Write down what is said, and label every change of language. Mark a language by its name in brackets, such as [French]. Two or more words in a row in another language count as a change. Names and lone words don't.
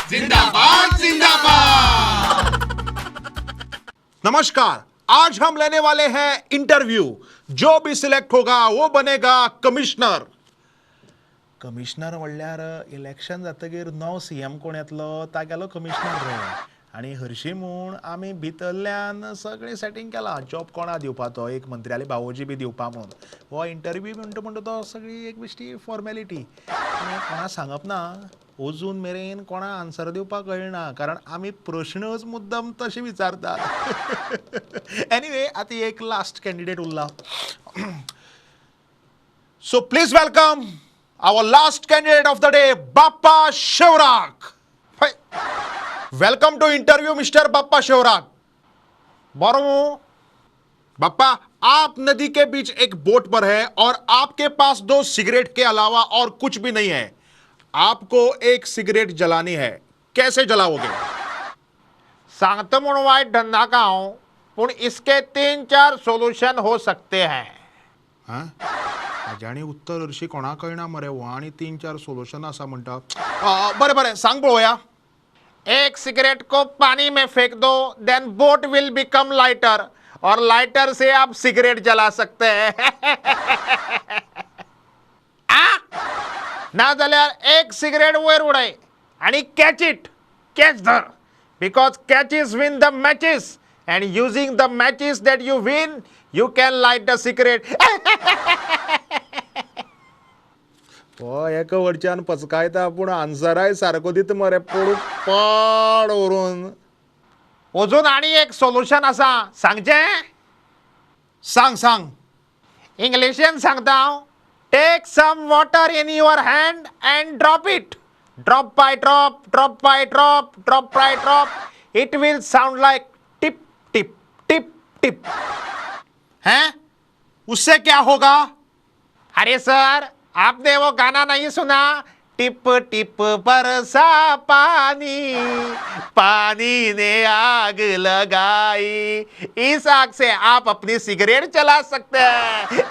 [Hindi] जिंदाबाद जिंदाबाद। नमस्कार, आज हम लेने वाले हैं इंटरव्यू। जो भी सिलेक्ट होगा वो बनेगा कमिश्नर। [Konkani] कमिश्नर म्हणल्यार इलेक्शन जातकीर नवो सीएम कोण येतलो तागेलो कमिश्नर रे। आणि हरशीं म्हूण आमी भितरल्यान सगळें सेटींग केलां जॉब कोणा दिवपाचो, एक मंत्र्याली भावोजी बी दिवपा म्हणून। हो इंटरव्यू म्हणटा तो सगळी एक बेश्टी फॉर्मेलिटी, कोणा सांगप ना। अजून मेरेन कोणा आन्सर दिवपाक कळना, कारण आमी प्रश्नच मुद्दम तशे विचारतात। anyway आतां एक last candidate उरला, [English] so please welcome our last candidate of the day, बाप्पा शिवराग। welcome to interview mister बाप्पा शिवराग। [Konkani] बरो बाप्पा, [Hindi] आप नदी के बीच एक बोट पर है और आपके पास 2 सिगरेट के अलावा और कुछ भी नहीं है। आपको एक सिगरेट जलानी है, कैसे जलाओगे? [Konkani] सांगतो म्हणून वाईट धंदा का हो, पण [Hindi] इसके 3-4 सोल्यूशन हो सकते हैं। हाँ? [Konkani] अजाणी उत्तर हरशी कोणा कळना मरे हो, आणि 3-4 सोल्यूशन असा म्हणटा। बरे बरे सांग पळोवया। [Hindi] एक सिगरेट को पानी में फेंक दो, [English] then boat will become lighter, [Hindi] और लाइटर से आप सिगरेट जला सकते हैं। [Konkani] ना जाल्यार एक सिगरेट वयर उडय आणि [English] catch it, [Konkani] कॅच धर, [English] because catches win the matches, and using the matches that you win you can light the cigarette. [Konkani] हो एक वरच्यान पचकायता, पूण आन्सराय सारको दिता मरे, पडू पड व्हरून। अजून आणि एक सोल्युशन असा, सांगचे? सांग सांग। इंग्लिशीन सांगता हांव, [English] take some water in your hand and drop it, drop by drop, drop by drop, drop by drop, it will sound like tip tip tip tip. [Hindi] हैं? उससे क्या होगा? अरे सर, आपने वो गाना नहीं सुना, टिप टिप बरसा पानी, पानी ने आग लगाई, इस आग से आप अपनी सिगरेट जला सकते हैं।